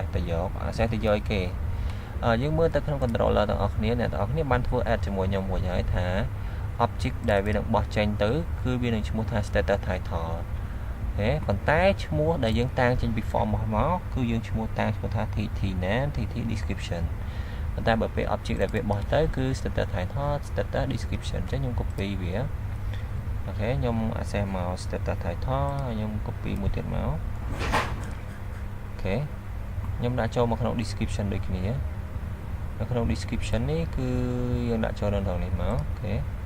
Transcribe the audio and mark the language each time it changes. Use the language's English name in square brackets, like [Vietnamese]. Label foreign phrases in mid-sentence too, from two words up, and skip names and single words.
[Khmer] ទៅយកគេយើងមើលទៅក្នុង controller ទាំងអស់គ្នាអ្នកទាំងអស់គ្នាបានធ្វើ add ជាមួយខ្ញុំមួយហើយថា object ដែលវានឹងបោះ ចេញទៅគឺវានឹងឈ្មោះថា [English] status title [Khmer] ប៉ុន្តែឈ្មោះដែលយើងតាំងចេញពី form មកគឺយើងឈ្មោះថា [English] tt name tt description [Khmer] ប៉ុន្តែបើពេល object ដែលវាបោះទៅគឺ [English] status title status description [Khmer] អញ្ចឹងខ្ញុំ copy វាអូខេខ្ញុំ access មក [English] status title [Khmer] ខ្ញុំ copy មួយទៀតមកអូខេខ្ញុំដាក់ចូលមកក្នុង description ដូចគ្នានៅក្នុង description នេះគឺយើងដាក់ចូលនៅក្នុងនេះមកអូខេ